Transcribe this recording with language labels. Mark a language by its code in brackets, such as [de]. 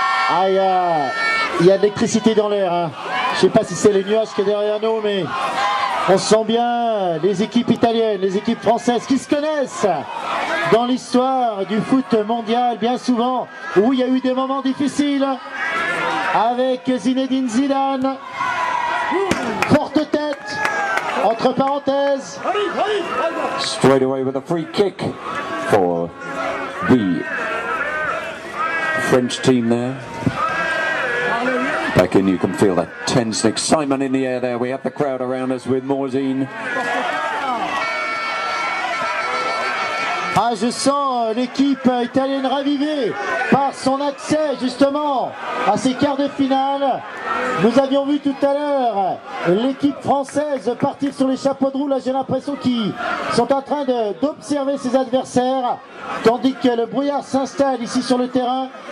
[fr] Ah, il y a de l'électricité dans l'air. Hein. Je ne sais pas si c'est les nuages qui est derrière nous, mais on sent bien les équipes italiennes, les équipes françaises qui se connaissent dans l'histoire du foot mondial, bien souvent, où il y a eu des moments difficiles, avec Zinedine Zidane, forte tête, entre parenthèses. [en] Straight away with a free kick for the French team there. Back in, you can feel that tense excitement in the air there. We have the crowd around us with Morzine. [fr] Ah, je sens l'équipe italienne ravivée par son accès justement à ces quarts de finale. Nous avions vu tout à l'heure l'équipe française partir sur les chapeaux de roue. Là, j'ai l'impression qu'ils sont en train d'observer ses adversaires, tandis que le brouillard s'installe ici sur le terrain.